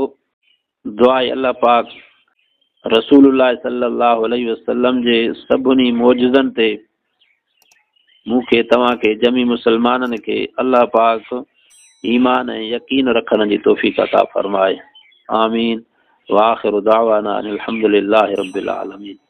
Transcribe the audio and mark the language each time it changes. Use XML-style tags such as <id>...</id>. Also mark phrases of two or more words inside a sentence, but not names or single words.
<sd>दुआ अल्लाह पाक रसूलुल्लाह</sd> <ar>صلى الله عليه وسلم</ar> <sd>जे सभिनी मौजज़नि ते मूंखे तव्हांखे जमी मुसलमाननि खे अल्लाह पाक ईमान ऐं यकीन रखण जी तौफ़ीक़ अता फरमाए। आमीन।</sd> <ar>وآخر دعوانا أن الحمد لله رب العالمين.</ar>